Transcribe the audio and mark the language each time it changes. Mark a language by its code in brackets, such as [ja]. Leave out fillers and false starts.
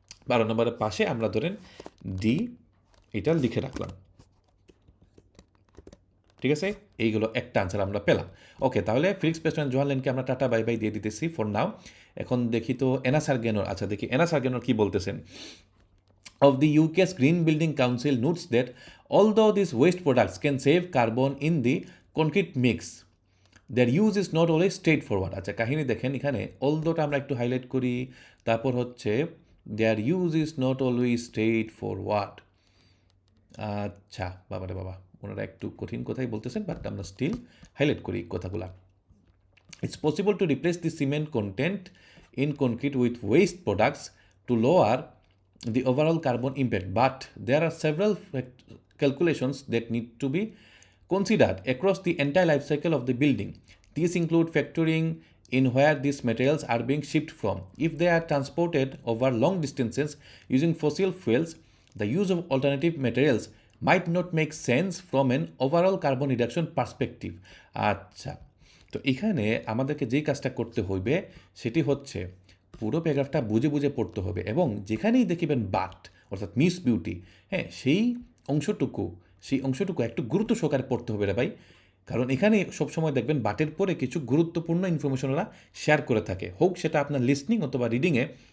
[bn] 12 নম্বরের পাশে আমরা ধরেন ডি এটা লিখে রাখলাম। ঠিক আছে, এইগুলো একটা আনসার আমরা পেলাম। ওকে, তাহলে ফিলিক্স প্রেস্টন অ্যান্ড জোহান্নেনকে আমরা টাটা বাই বাই দিয়ে দিতেছি ফর নাও। এখন দেখি তো এনা সার্গেনোর, আচ্ছা দেখি এনা সার্গেনোর কী বলতেছেন। [en] Of the UK's Green Building Council notes that although these waste products can save carbon in the concrete mix, their use is not always straightforward. [bn] আচ্ছা কাহিনী দেখেন এখানে অলদোটা আমরা একটু হাইলাইট করি, তারপর হচ্ছে their use is not always straight forward. আচ্ছা বাবারে বাবা, ওনারা একটু কঠিন কথাই বলতেছেন, বাট আমরা স্টিল হাইলাইট করি কথাগুলা। [en] It's possible to replace the cement content in concrete with waste products to lower the overall carbon impact, but there are several calculations that need to be considered across the entire life cycle of the building. These include factoring in where these materials are being shipped from. If they are transported over long distances using fossil fuels, the use of alternative materials might not make sense from an overall carbon reduction perspective. [bn] আচ্ছা, তো এখানে আমাদেরকে যেই কাজটা করতে হইবে সেটি হচ্ছে পুরো প্যারাগ্রাফটা বুঝে বুঝে পড়তে হবে, এবং যেখানেই দেখিবেন বাট অর্থাৎ মিস বিউটি, হ্যাঁ, সেই অংশটুকু একটু গুরুত্ব সহকারে পড়তে হবে রে ভাই। কারণ এখানে সবসময় দেখবেন বাটের পরে কিছু গুরুত্বপূর্ণ ইনফরমেশন ওরা শেয়ার করে থাকে, হোক সেটা আপনার লিসনিং অথবা রিডিংয়ে